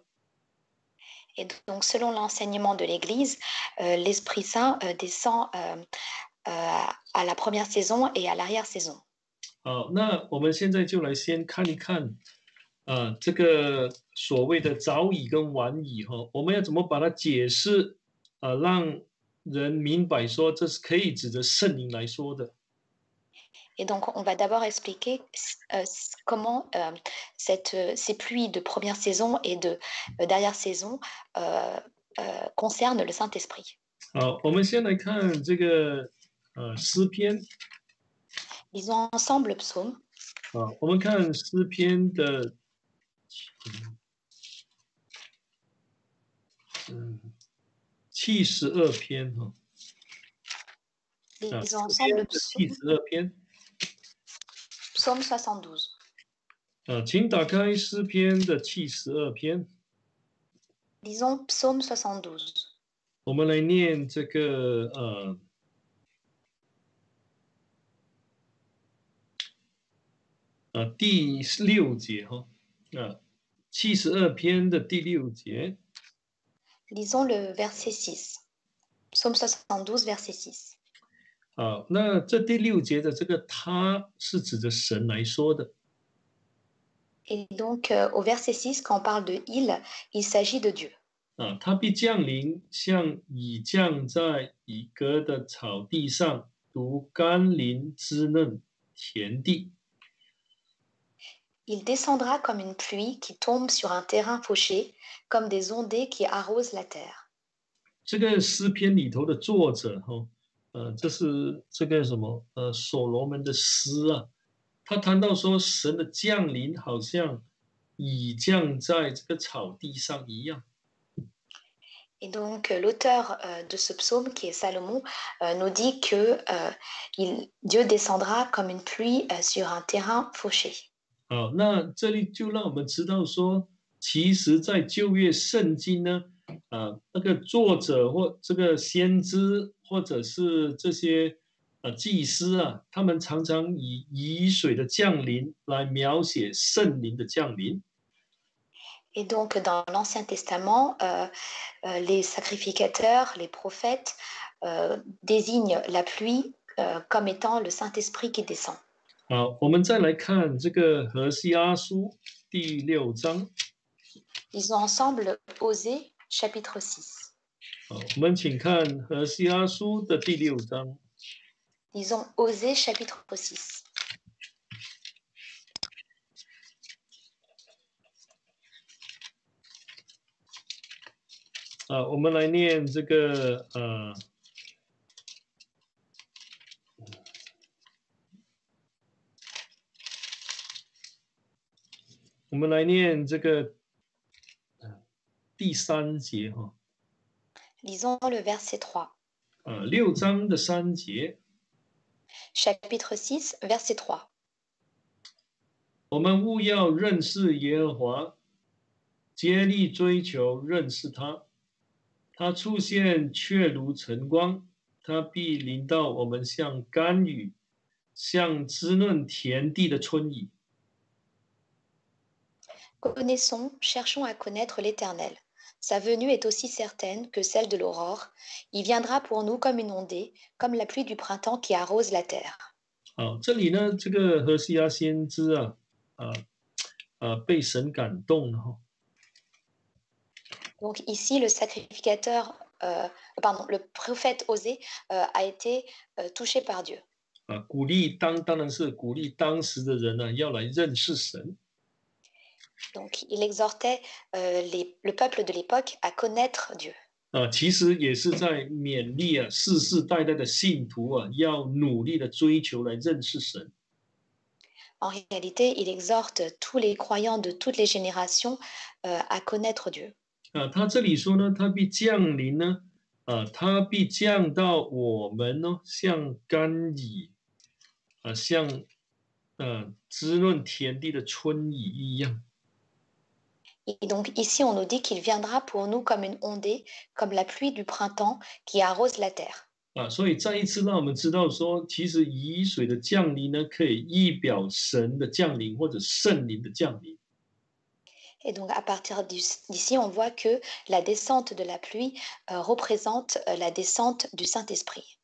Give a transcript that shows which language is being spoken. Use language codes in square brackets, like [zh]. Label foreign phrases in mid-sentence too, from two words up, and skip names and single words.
[fr] Et donc, selon l'enseignement de l'Église, l'Esprit Saint descend à la première saison et à l'arrière-saison. [zh] 好，那我们现在就来先看一看，这个所谓的早已跟晚已哈，我们要怎么把它解释，让人明白说这是可以指着圣灵来说的。 [fr] Et donc, on va d'abord expliquer comment ces pluies de première saison et d'arrière-saison concernent le Saint-Esprit. [zh] 好，我们先来看这个诗篇。 [fr] Lisons ensemble le psaume. [zh] 啊，我们看诗篇的72篇哈。 [fr] Lisons ensemble le psaume. [zh] 72 篇。 [fr] Psaume 72. [zh] 请打开诗篇的72篇。 [fr] Lisons Psaume 72. [zh] 我们来念这个第6节哈，72篇的第6节。 [fr] Lisons le verset 6. Psaume 72, verset 6. [zh] 好，那这第6节的这个他是指着神来说的。 [fr] Et donc, au verset 6, quand on parle de il s'agit de Dieu. [zh] 他必降临，像已降在以革的草地上，如甘霖滋润田地。 [fr] Il descendra comme une pluie qui tombe sur un terrain fauché, comme des ondées qui arrosent la terre. [zh] 这个诗篇里头的作者这是这个什么所罗门的诗啊，他谈到说神的降临好像已降在这个草地上一样。 [fr] Et donc, l'auteur de ce psaume, qui est Salomon, nous dit que Dieu descendra comme une pluie sur un terrain fauché. [zh] 好，那这里就让我们知道说，其实，在旧约圣经呢，那个作者或这个先知，或者是这些祭司啊，他们常常以雨水的降临来描写圣灵的降临。 [fr] Et donc, dans l'Ancien Testament, les sacrificateurs, les prophètes désignent la pluie comme étant le Saint-Esprit qui descend. [zh] 好，我们再来看这个何西阿书第6章。 [fr] Lisons ensemble Osée, chapitre 6. [zh] 好，我们请看何西阿书的第6章。 [fr] Lisons Osée, chapitre 6. [zh] 我们来念这个我们来念这个第3节哈。 [fr] Lisons le verset 3. [zh] 6 章的3节。 [fr] Chapitre 6, verset 3. [zh] 我们务要认识耶和华，竭力追求认识他。他出现却如晨光，他必临到我们像甘雨，像滋润田地的春雨。 [fr] Connaissons, cherchons à connaître l'Éternel. Sa venue est aussi certaine que celle de l'aurore. Il viendra pour nous comme une ondée, comme la pluie du printemps qui arrose la terre. [zh] 好，这里呢，这个何西阿先知被神感动了哈。 [fr] Donc ici, le sacrificateur, le prophète Osée a été touché par Dieu. [zh] 鼓励当然是鼓励当时的人呢，要来认识神。 [fr] Donc il exhortait le peuple de l'époque à connaître Dieu. [zh] 其实也是在勉励世世代代的信徒要努力的追求来认识神。 [fr] En réalité, il exhorte tous les croyants de toutes les générations à connaître Dieu. [zh] 他这里说呢，他必降临呢，他必降到我们呢，像甘雨，像滋润田地的春雨一样。 [fr] Et donc ici, on nous dit qu'il viendra pour nous comme une ondée, comme la pluie du printemps qui arrose la terre. [zh] 所以再一次让我们知道说，其实雨水的降临呢，可以预表神的降临或者圣灵的降临。 [fr] Et donc, à partir d'ici, on voit que la descente de la pluie représente la descente du Saint-Esprit.